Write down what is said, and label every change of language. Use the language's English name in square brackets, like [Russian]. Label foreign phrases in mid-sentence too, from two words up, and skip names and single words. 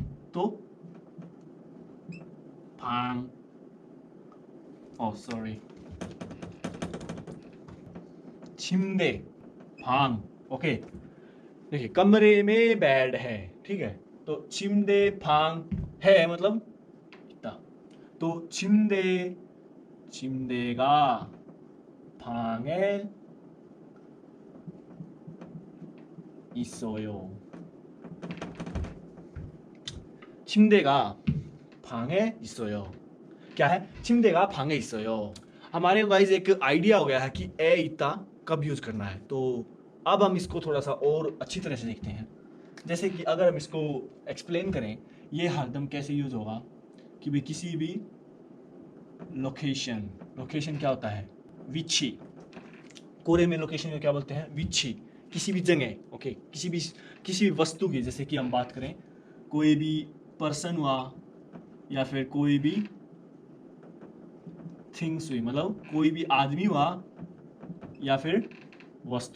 [Hindi] तो भांग, [English] oh sorry, [Hindi] छिंदे, भांग। ओके, देखिए कमरे में बेड है, ठीक है। तो छिंदे भांग है मतलब इतना। [Korean] तो 침대, 침대가 방에 있어요. 침대가 방에 있어요। क्या है? 침대가 방에 있어요। [Hindi] हमारे गाइस एक आइडिया हो गया है कि ए इतना कब यूज करना है। तो अब हम इसको थोड़ा सा और अच्छी तरह से देखते हैं। जैसे कि अगर हम इसको एक्सप्लेन करें ये हरदम कैसे यूज होगा कि भाई किसी भी लोकेशन, लोकेशन क्या होता है, विच्छी, कोरे में लोकेशन को क्या बोलते हैं, विच्छी, किसी भी जगह, ओके, किसी भी वस्तु की, जैसे कि हम बात करें कोई भी पर्सन हुआ या फिर कोई भी थिंग्स हुई, मतलब कोई भी आदमी हुआ या फिर वस्तु।